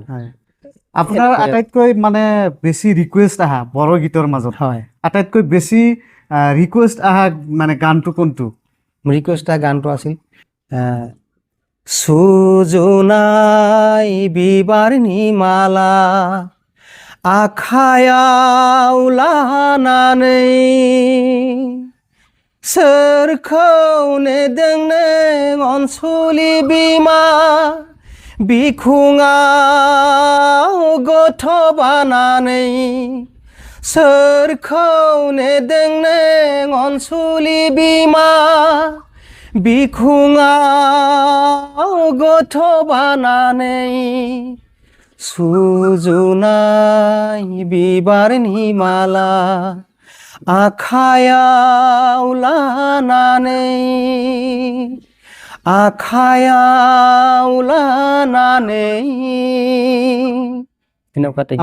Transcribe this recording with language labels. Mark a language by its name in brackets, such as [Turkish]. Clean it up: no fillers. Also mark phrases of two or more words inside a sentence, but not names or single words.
[Assamese] আপোনাৰ আটাইতকৈ মানে বেছি ৰিকুৱেষ্ট আহা বড়ো গীতৰ মাজত হয় আটাইতকৈ বেছি ৰিকুৱেষ্ট আহা মানে গানটো কোনটো ৰিকুৱেষ্ট আহা গানটো আছিল [Bodo] सुजुनाय बिबारनि माला आखायाव लानानै सोरखौ नेदों नों अनसुलि बिमा बिखुङाव गथ' बानानै सोरखौ नेदों नों अनसुलि बिमा बिखुङाव गथ' बानानै सुजुनाय बिबारनि माला आखायाव लानानै [Assamese] তেনেকুৱা এটা গীত।